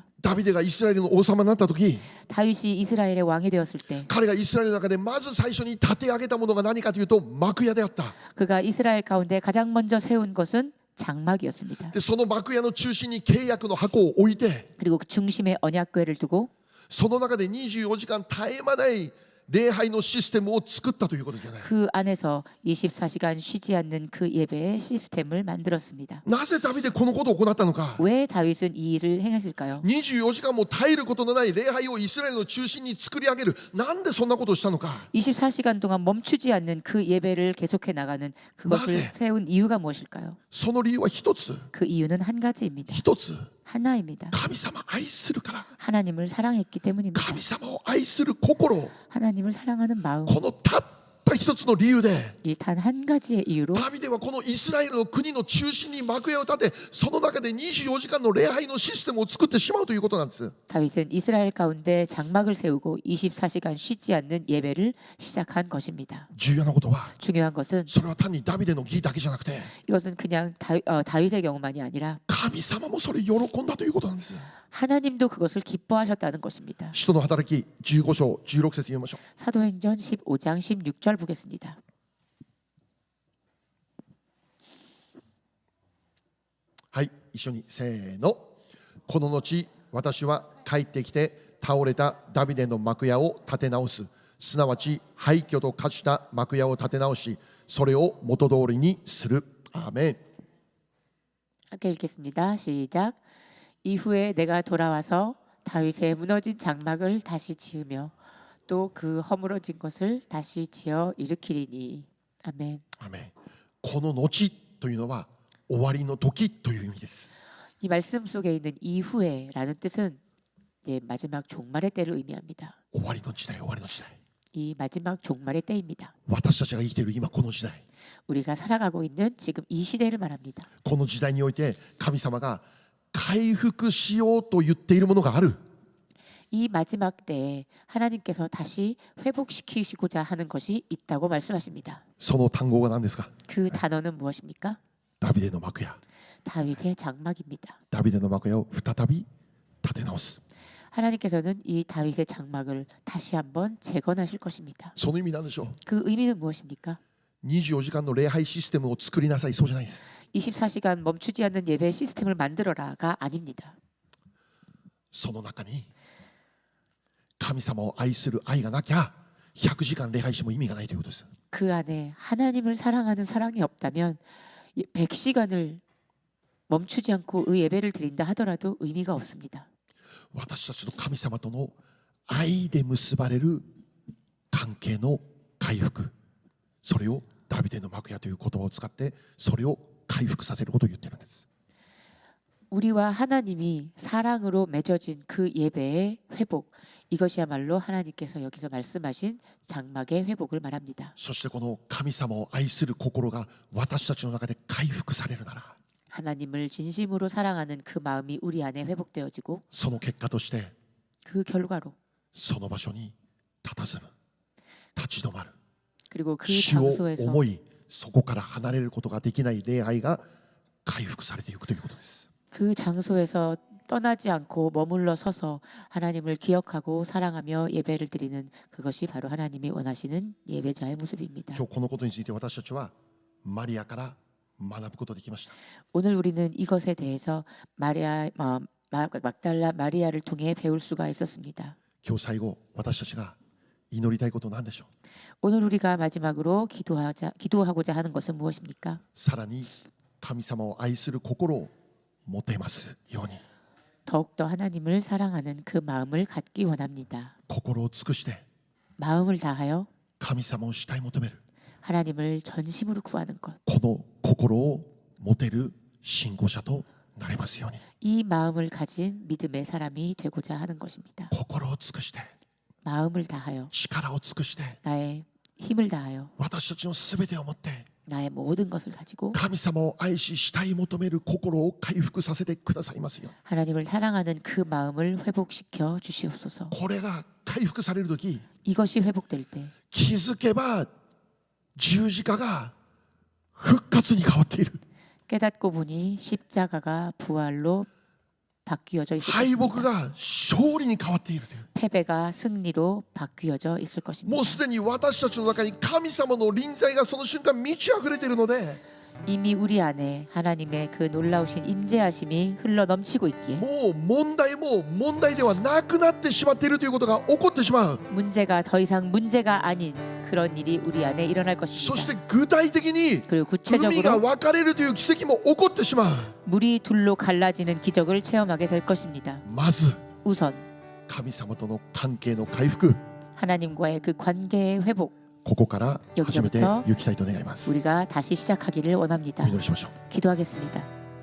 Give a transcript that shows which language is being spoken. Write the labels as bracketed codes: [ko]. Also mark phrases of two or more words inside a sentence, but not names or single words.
[ja] ダビデがイスラエルの王様になった時、 [ko] 다윗이 이스라엘의 왕이 되었을 때 [ja] 彼がイスラエルの中でまず最初に立て上げたものが何かというと幕屋であった。 [ko] 그가 이스라엘 가운데 가장 먼저 세운 것은 장막이었습니다. [ja] でその幕屋の中心に契約の箱を置いて、 [ko] 그리고 그 중심에 언약궤를 두고 [ja] その中で24時間絶え間ない礼拝のシステムを作ったということじゃない。 [ko] 그 안에서 24시간 쉬지 않는 그 예배의 시스템을 만들었습니다. [ja] なぜダビデこのことを行ったのか。 [ko] 왜 다윗은 이 일을 행했을까요? [ja] 24 時間も絶えることのない礼拝をイスラエルの中心に作り上げる。なんでそんなことをしたのか。 [ko] 24시간 동안 멈추지 않는 그 예배를 계속해 나가는 그것을 나세? 세운 이유가 무엇일까요? [ja] その理由は一つ。 [ko] 그 이유는 한 가지입니다. [ja] 一つ。 [ko] 하나입니다. [ja] 神様を愛するから。 [ko] 하나님을 사랑했기 때문입니다. [ja] 神様を愛する心。 [ko] 하나님을 사랑하는 마음. [ja] このたった一つの理由で [ko] 이 단 한 가지의 이유로 [ja] ダビデはこのイスラエルの国の中心に幕屋を建て、その中で24時間の礼拝のシステムを作ってしまうということなんです。 [ko] 다윗은 이스라엘 가운데 장막을 세우고 24시간 쉬지 않는 예배를 시작한 것입니다. [ja] 重要なことは、 [ko] 중요한 것은 [ja] それは単にダビデの義だけじゃなくて、 [ko] 이것은 그냥 다윗의 경우만이 아니라 [ja] 神様もそれ喜んだということなんです。 [ko] 하나님도 그것을 기뻐하셨다는 것입니다. [ja] 使徒の働き15章16節読みましょう。 [ko] 사도행전 15장 16절 보겠습니다. [ja] はい、一緒にせーの。この後、私は帰ってきて倒れたダビデの幕屋を建て直す。すなわち廃墟と化した幕屋を建て直し、それを元通りにする。アーメン。 [ko] 함께 읽겠습니다. 시작. 이후에 내가 돌아와서 다윗의 무너진 장막을 다시 지으며 또 그 허물어진 것을 다시 지어 일으키리니. 아멘. [ja] アーメン。この後というのは終わりの時という意味です。 [ko] 이 말씀 속에 있는 이후에라는 뜻은 이제 마지막 종말의 때를 의미합니다. [ja] 終わりの時代、終わりの時代。 [ko] 이 마지막 종말의 때입니다. [ja] 私たちが生きている今この時代、 [ko] 우리가 살아가고 있는 지금 이 시대를 말합니다. [ja] この時代において神様が回復しようと言っているものがある。 [ko] 이 마지막 때에 하나님께서 다시 회복시키시고자 하는 것이 있다고 말씀하십니다. [ja] その単語が何ですか。 [ko] 그 단어는 무엇입니까? [ja] ダビデの幕屋。 [ko] 다윗의 장막입니다. [ja] ダビデの幕屋を再び建て直す。 [ko] 하나님께서는 이 다윗의 장막을 다시 한번 재건하실 것입니다. [ja] その意味なんでしょう。 [ko] 그 의미는 무엇입니까? [ja] 24 時間の礼拝システムを作りなさい、そうじゃないです。 [ko] 24시간 멈추지 않는 예배 시스템을 만들어라가 아닙니다. [ja] その中に神様を愛する愛がなきゃ100時間礼拝しても意味がないということです。 [ko] 그 안에 하나님을 사랑하는 사랑이 없다면 100시간을 멈추지 않고 의 예배를 드린다 하더라도 의미가 없습니다. [ja] 私たちと神様との愛で結ばれる関係の回復、それをダビデの幕屋という言葉を使ってそれを回復させることを言っているんです。 [ko] 우리와 하나님이 사랑으로 맺어진 그 예배의 회복, 이것이야말로 하나님께서 여기서 말씀하신 장막의 회복을 말합니다. [ja] そしてこの神様を愛する心が私たちの中で回復されるなら、 [ko] 하나님을 진심으로 사랑하는 그 마음이 우리 안에 회복되어지고 [ja] その結果として [ko] 그 결과로 [ja] その場所に佇む、立ち止まる、 [ko] 그리고 그 [ja] 主を [ko] 장소에서 [ja] 思い、そこから離れることができない礼拝が回復されていくということです。 [ko] 그 장소에서 떠나지 않고 머물러 서서 하나님을 기억하고 사랑하며 예배를 드리는 그것이 바로 하나님이 원하시는 예배자의 모습입니다. [ja] 今日このことについて私たちはマリアから学ぶことができました。 [ko] 오늘 우리는 이것에 대해서 막달라 마리아를 통해 배울 수가 있었습니다. [ja] 今日最後私たちが祈りたいことなんでしょう。 [ko] 오늘 우리가 마지막으로 기도하고자 하는 것은 무엇입니까? [ja] さらに神様を愛する心を持てますように [ko] 더욱더 하나님을 사랑하는 그 마음을 갖기 원합니다. [ja] 心を尽くして [ko] 마음을 다하여 [ja] 神様を慕い求める [ko] 하나님을 전심으로 구하는 것. [ja] この心を持てる信仰者となれますように [ko] 이 마음을 가진 믿음의 사람이 되고자 하는 것입니다. [ja] 心を尽くして [ko] 마음을 다하여 [ja] 力を尽くして [ko] 나의 힘을 다하여 [ja] 私たちのすべてを持って [ko] 나의 모든 것을 가지고 [ja] 神様を愛し慕い求める心を回復させてくださいますよ。 [ko] 하나님을 사랑하는 그 마음을 회복시켜 주시옵소서. [ja] これが回復されるとき [ko] 이것이 회복될 때 [ja] 気づけば十字架が復活に変わっている [ko] 깨닫고 보니 십자가가 부활로 바뀌어져 있을 [ja] 敗北 [ko] 것입니다. [ja] が勝利に変わっているという [ko] 패배가 승리로 바뀌어져 있을 것입니다. [ja] もうすでに私たちの中に神様の臨在がその瞬間満ち溢れているので [ko] 이미 우리 안에 하나님의 그 놀라우신 임재하심이 흘러 넘치고 있기에 [ja] もう問題も問題ではなくなってしまっているということが起こってしまう [ko] 문제가 더 이상 문제가 아닌 그런 일이 우리 안에 일어날 [ja] そし [ko] 것입니다. [ja] て具体的に [ko] 그리고 [ja] 海が [ko] 구체적으로 [ja] 分かれるという奇跡も起こってしまう [ko] 물이 둘로 갈라지는 기적을 체험하게 될 것입니다. [ja] まず [ko] 우선 [ja] 神様との関係の回復 [ko] 하나님과의 그 관계의 회복 [ja] ここから始めて [ko] 여기서부터 [ja] いきたいと願います。 [ko] 우리가 다시 시작하기를 [ja] お [ko] 원합니다. [ja] 祈りしましょう。 [ko] 기도하겠습니다.